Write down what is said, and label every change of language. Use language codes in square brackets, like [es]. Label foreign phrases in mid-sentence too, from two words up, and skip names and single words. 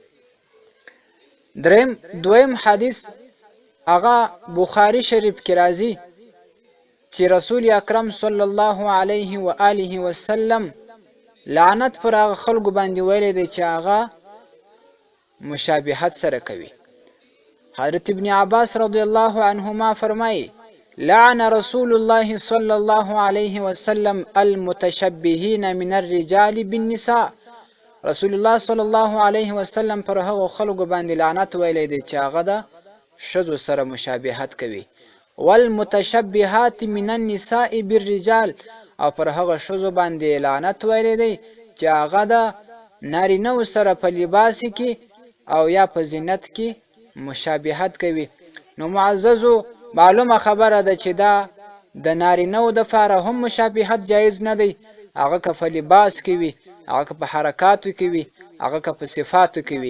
[ps] دویم حدیث هغه بخاري شریف کې راځي چې رسول اکرم [ar] صلی الله علیه و آله وسلم [ps] لعنت پر هغه خلکو باندې ویلی دی چې هغه مشابهت سره کوي. حضرت ابن عباس [ar] رضی الله عنهما [ps] فرمایي: [ar] لعن رسول الله صلی الله علیه وسلم المتشبهین من الرجال بالنساء، رسول الله صلی الله علیه وسلم [ps] پر هغو خلکو باندې لعنت ویلی دی چې هغه د ښځو سره مشابهت کوي. [ar] والمتشبهات من النساء بالرجال، [ps] او پر هغه ښځو باندې لعنت ویلی دی چې هغه د نارینه‌و سره په لباس کې او یا په زینت کې مشابهت کوي. نو معززو معلومه خبره ده چې دا د نارینه‌و دپاره هم مشابهت جایز نه دی، هغه که په لباس کې وي، هغه که په حرکاتو کې وي، هغه که په صفاتو کې وي.